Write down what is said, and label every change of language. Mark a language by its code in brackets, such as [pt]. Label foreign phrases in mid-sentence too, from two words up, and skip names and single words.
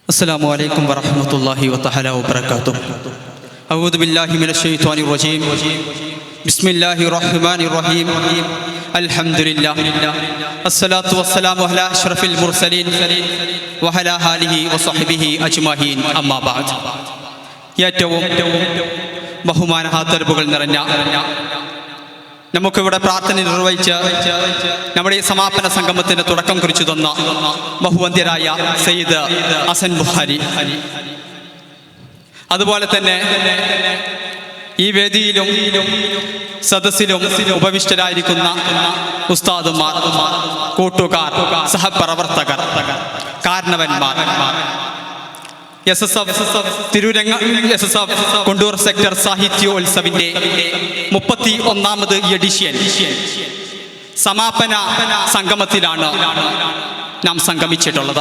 [ar] السلام عليكم ورحمة الله تعالى وبركاته. أعوذ بالله من الشيطان الرجيم. بسم الله الرحمن الرحيم. الحمد لله الصلاة والسلام على أشرف المرسلين وعلى آله وصحبه أجمعين. أما بعد. [ml] ഏറ്റവും ബഹുമാന ഹാത്തർബുകൾ നിറഞ്ഞ നമുക്കിവിടെ പ്രാർത്ഥന നിർവഹിച്ച് നമ്മുടെ ഈ സമാപന സംഗമത്തിന് തുടക്കം കുറിച്ചു തന്ന ബഹുവന്ധ്യരായ സയ്യിദ് ഹസൻ ബുഖാരി, അതുപോലെ തന്നെ ഈ വേദിയിലും സദസ്സിലും ഉപവിഷ്ടരായിരിക്കുന്ന ഉസ്താദുമാർ, കൂട്ടുകാർ, സഹപ്രവർത്തകർ, കാരണവന്മാർ, കൊണ്ടൂർ സെക്ടർ സാഹിത്യോത്സവിന്റെ 31ാമത് എഡിഷൻ സമാപന സംഗമത്തിലാണ് നാം സംഗമിച്ചിട്ടുള്ളത്.